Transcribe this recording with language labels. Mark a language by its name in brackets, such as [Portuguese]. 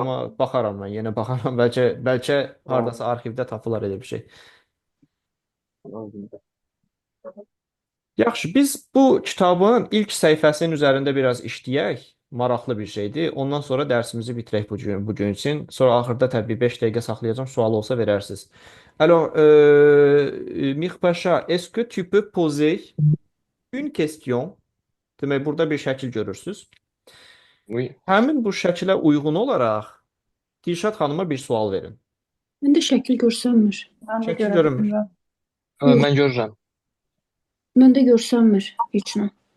[Azerbaijani] amma baxaram mən, yenə baxaram. Bəlkə hardasa arxivdə tapılar elə bir şey. Lazımdır. Yaxşı, biz bu kitabın ilk səhifəsinin üzərində biraz işləyək. Maraqlı bir şeydir. Ondan sonra dərsimizi bitirək bu gün üçün. Sonra axırda təbii 5 dəqiqə saxlayacağım. Sual olsa verərsiniz. [French] Alors, Mirpaşa, est-ce que tu peux poser une question? [Azerbaijani] Demək, burada bir şəkil görürsüz. [French] Oui. [Azerbaijani] Həmin bu şəkilə uyğun olaraq Dilşad xanıma bir sual verin. Məndə şəkil görsənmir. Mən də Şəkil görə görünmür. bilmirəm. Mən görürəm. Məndə görsənmir heç nə.